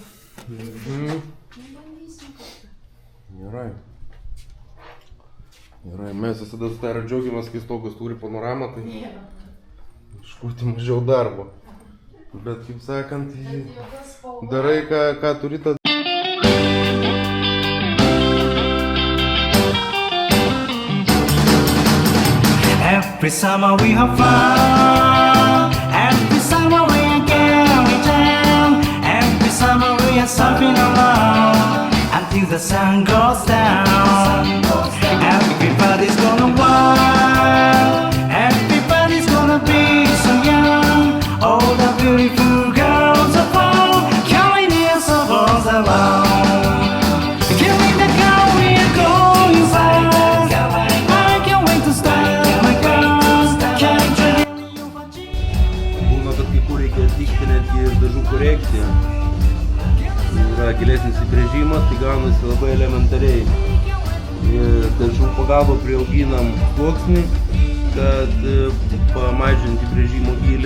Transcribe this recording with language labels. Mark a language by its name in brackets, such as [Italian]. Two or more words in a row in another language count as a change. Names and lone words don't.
[Lithuanian] Bandysim kartą. Gerai. Gerai, mes visada su Taira džiaugiamės, kai stogas turi panoramą, tai iškūti mažiau darbo. Bet kaip sakant, darai ką turi tą. [English] Every summer we have fun. Every summer we are going down. Every summer we are surfing along until the sun goes down. Everybody's gonna wild. Everybody's gonna be so young. All the beautiful girls are found, carrying their souls along. Killing the girl we are going fast. I can't wait to start. [Lithuanian] Būna, kad kai kur reikia atlikti netgi ir dažų korekciją. Yra gilesnis įbrėžimas, tai gaunasi labai elementariai. Dažų pagalba priauginam sluoksnį, kad pamažinti įbrėžimo gilį.